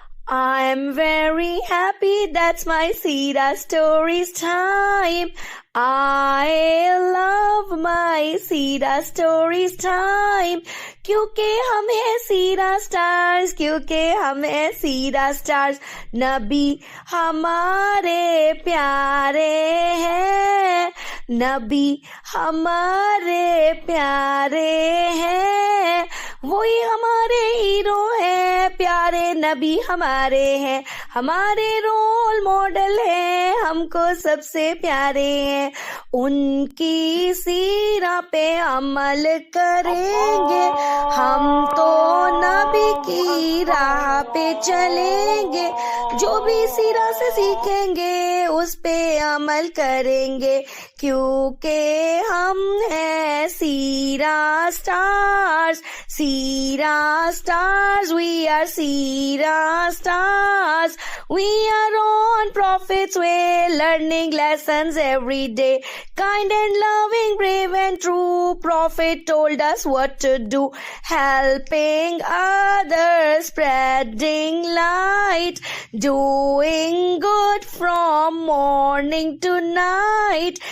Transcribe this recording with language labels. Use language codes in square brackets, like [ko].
[en] I'm very happy, that's my Sira Stories time. I love my Sira Stories time. [ur] کیونکہ ہم ہیں سیرا stars, کیونکہ ہم ہیں سیرا سٹارز. نبی ہمارے پیارے ہیں، نبی ہمارے پیارے ہیں، وہی ہمارے ہیرو ہیں، پیارے نبی ہمارے ہیں، ہمارے رول ماڈل ہیں، ہم کو سب سے پیارے ہیں. ان کی سیرت پہ عمل کریں گے، ہم تو نبی کی راہ پہ چلیں گے. جو بھی سیرت سے سیکھیں گے اس پہ عمل کریں گے، کیونکہ ہم ہیں سیرا stars. [en] Seerah Stars, we are Seerah Stars. We are on Prophet's way, learning lessons every day. Kind and loving, brave and true, Prophet told us what to do. Helping others, spreading light, doing good from morning to night.